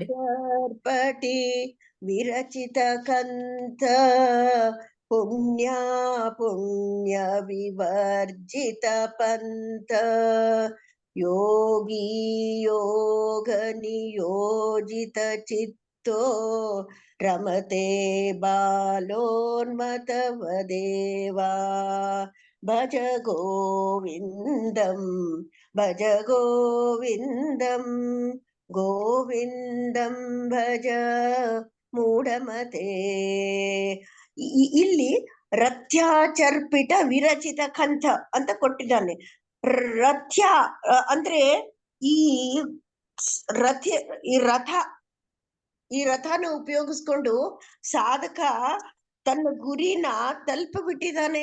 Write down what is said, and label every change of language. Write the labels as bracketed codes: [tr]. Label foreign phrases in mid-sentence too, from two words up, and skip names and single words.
[sa] ರಥ್ಯಾಚರ್ಪಟಿ ವಿರಚಿತ ಕಂತ ಪುಣ್ಯ ಪುಣ್ಯ ವಿವರ್ಜಿತ ಪಂಥ ಯೋಗಿ ಯೋಗ ನಿಯೋಜಿತ ಚಿತ್ತೋ ರಮತೆ ಬಾಲೋನ್ಮತವ ದೇವಾ. ಭಜ ಗೋವಿಂದಂ ಭಜ ಗೋವಿಂದಂ ಗೋವಿಂದಂ ಭಜ ಮೂಢಮತೆ. [kn] ಇಲ್ಲಿ [sa] ರಥ್ಯಾಚರ್ಪಿತ ವಿರಚಿತ ಕಂಠ [kn] ಅಂತ ಕೊಟ್ಟಿದ್ದಾನೆ. ರಥ್ಯ ಅಂದ್ರೆ ಈ ರಥನ ಉಪಯೋಗಿಸ್ಕೊಂಡು ಸಾಧಕ ತನ್ನ ಗುರಿನ ತಲುಪಿಬಿಟ್ಟಿದ್ದಾನೆ.